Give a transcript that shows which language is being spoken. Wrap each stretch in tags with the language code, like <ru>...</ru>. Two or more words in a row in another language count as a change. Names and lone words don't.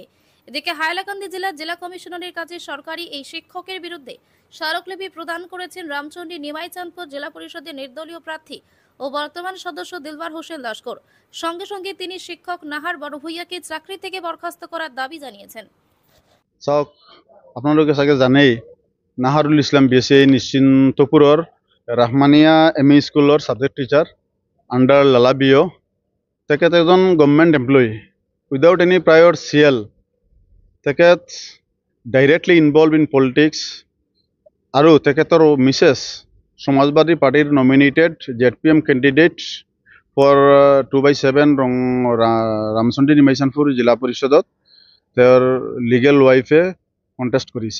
<bn>এদিকে হাইলাকান্দি জেলার জেলা কমিশনারের কাছে সরকারি এই শিক্ষকের বিরুদ্ধে স্মারকলিপি প্রদান করেছেন রামচন্ডী নিমাইচাঁদপুর জেলা পরিষদের নির্দলীয় প্রার্থী ও বর্তমান সদস্য দিলবার হোসেন লস্কর। সঙ্গে সঙ্গে তিনি শিক্ষক নাহার বড়ভূইয়াকে চাকরি থেকে বরখাস্ত করার দাবি জানিয়েছেন।</bn> <as>চাওক, আপোনালোকে চাগে জানেই নাহাৰুল ইছলাম BSc নিশ্চিন্তপুৰৰ ৰাহমানিয়া ME স্কুলৰ</as> <en>subject teacher under</en> <as>লালা BO। তেখেত এজন</as> <en>government employee without any prior CL.</en> <as>তেখেত</as> <en>directly involve in politics</en> <as>আৰু তেখেতৰ মিছেছ সমাজবাদী পাৰ্টিৰ</as> <en>nominated ZPM candidate for 2/7</en> <as>ৰামচন্ডী নিমাইচাঁদপুৰ জিলা পৰিষদত তেওঁৰ</as> <en>legal wife</en> <as>কণ্টেষ্ট কৰিছে।</as>